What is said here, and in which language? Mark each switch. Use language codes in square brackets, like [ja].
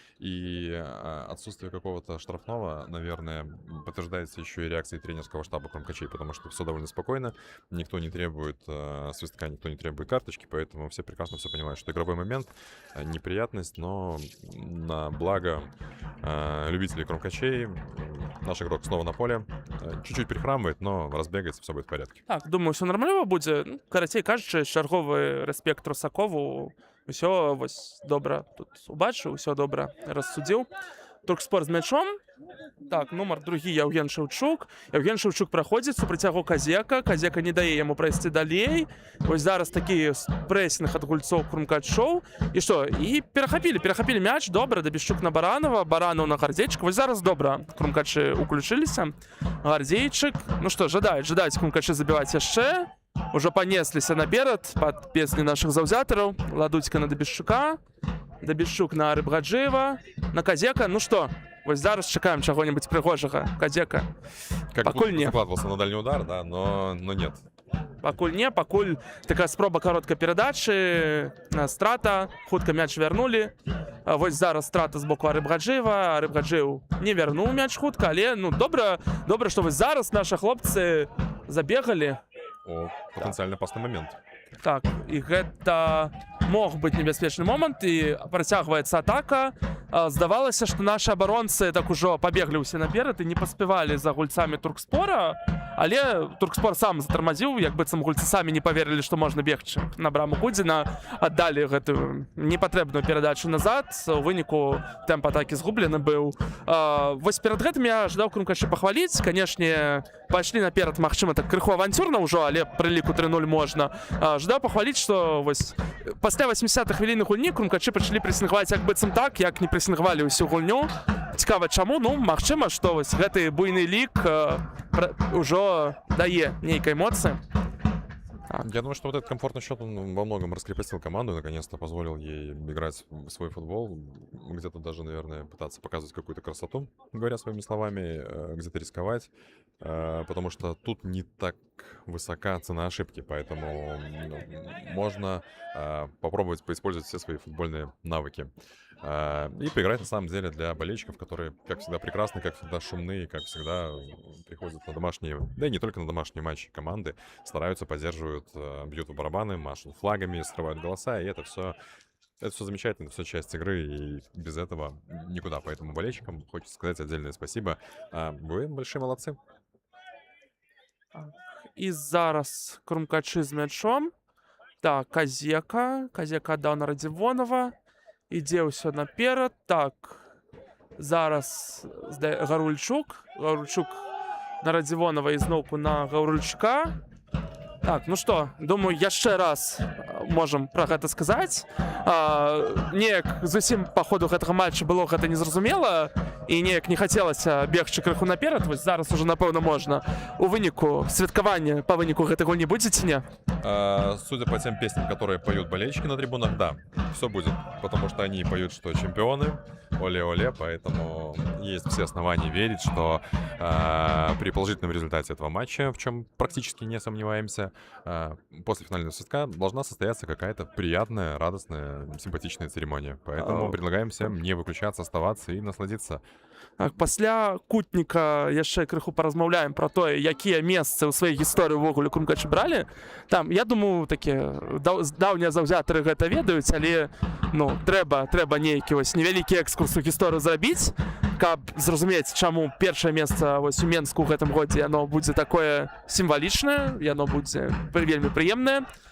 [ru] И отсутствие какого-то штрафного, наверное, подтверждается еще и реакцией тренерского штаба Крумкачей, потому что все довольно спокойно, никто не требует свистка, никто не требует карточки, поэтому все прекрасно все понимают, что игровой момент, неприятность, но на благо любителей Крумкачей наш игрок снова на поле, чуть-чуть прихрамывает, но разбегается, все будет в порядке. [be] Так, думаю, все нормально будзе. Ну, карацей кажучы, чарговы рэспект Русакову. Усё вось добра тут убачыў, усё добра рассудзіў. Туркспор з мячом. Так, нумар другі Яўген Шаўчук. Яўген Шаўчук праходзіць супраць яго Казека. Казека не дае яму прайсці далей. Вось зараз такі прэсінг ад гульцоў Крумкачоў. І што? І перахапілі мяч. Добра, Дабішчук на Баранова, Баранов на Гардзейчык. Вось зараз добра Крумкачы уключыліся. Гардзейчык. Ну што, жадаюць Крумкачы забіваць яшчэ. Ужо панесліся наперад пад песні нашых заўзятараў. Ладуцька на Дабішчука. Дабішчук на Рыбгаджыева. На Казека. Ну што? Вось зараз чакаем чаго-небудзь прыгожага. Казека. Пакуль не. [ru] Закладывался на дальний удар, да, но нет. [be] Пакуль не, пакуль такая спроба кароткай перадачы, страта, хутка мяч вярнулі. Вось зараз страта з боку Рыбгаджыева. Рыбгаджыеў не вярнуў мяч хутка, але ну добра, што вось зараз нашы хлопцы забегалі. [ru] О, потенциально опасный момент. [be] Так, і гэта мог быць небяспечны момант, і працягваецца атака. Здавалася, што нашы абаронцы так ужо пабеглі ўсе наперад і не паспявалі за гульцамі Туркспора, але Туркспор сам затармазіў, як быццам гульцы самі не паверылі, што можна бегчы на браму Гудзіна, аддалі гэтую непатрэбную перадачу назад, у выніку тэмп атакі згублены быў. Вось перад гэтым я жадаў Крумкачы пахваліць, канешне, пайшлі наперад, магчыма, так крыху авантюрна ўжо, але пры ліку 3-0 можна. Жадаў пахваліць, што вось пасля 80-х хвіліны гульні Крумкачы пачалі прэсінгаваць як быццам так, як не прэсінгавалі ўсю гульню. Цікава, чаму? Ну, магчыма, што вось гэты буйны лік ўжо дае нейкай эмоцыі. [ru] Я думаю, что вот этот комфортный счет он во многом раскрепостил команду, наконец-то позволил ей играть в свой футбол, где-то даже, наверное, пытаться показывать какую-то красоту, говоря своими словами, где-то рисковать, потому что тут не так высока цена ошибки, поэтому можно попробовать поиспользовать все свои футбольные навыки. И поиграть, на самом деле, для болельщиков, которые, как всегда, прекрасны, как всегда, шумные, как всегда, приходят на домашние, да и не только на домашние матчи команды, стараются, поддерживают, бьют в барабаны, машут флагами, срывают голоса, и это все замечательно, это все часть игры, и без этого никуда. Поэтому болельщикам хочется сказать отдельное спасибо. Вы большие молодцы. [be] І зараз Крумкачы з мячом. Так, Казека аддаў на Радзівонова. Ідзе ўсё наперад. Так, зараз Гарульчук на Радзівонова і зноўку на Гаўрульчука. Так, ну што, думаю, яшчэ раз можам пра гэта сказаць. Неяк зусім па ходу гэтага матча было гэта незразумела. і неяк не хацелася бегчы крыху наперад, вось зараз уже напэўна можна. У выніку святкавання па выніку гэтай гульні будзе ці не? [ru] Судя по тем песням, которые поют болельщики на трибунах, да, все будет, потому что они поют, что чемпионы, оле-оле, поэтому есть все основания верить, что при положительном результате этого матча, в чем практически не сомневаемся, после финального свистка должна состояться какая-то приятная, радостная, симпатичная церемония. Поэтому предлагаем всем не выключаться, оставаться и насладиться. [be] Пасля кутніка яшчэ крыху паразмаўляем пра тое, якія месцы ў сваёй гісторыі ўвогуле крумкачы бралі. Там, я думаю, такія даўнія заўзятары гэта ведаюць, але ну, трэба нейкі вось невялікі экскурс у гісторыю зрабіць, каб зразумець, чаму першае месца вось у Менску ў гэтым годзе яно будзе такое сімвалічнае, яно будзе вельмі прыемнае.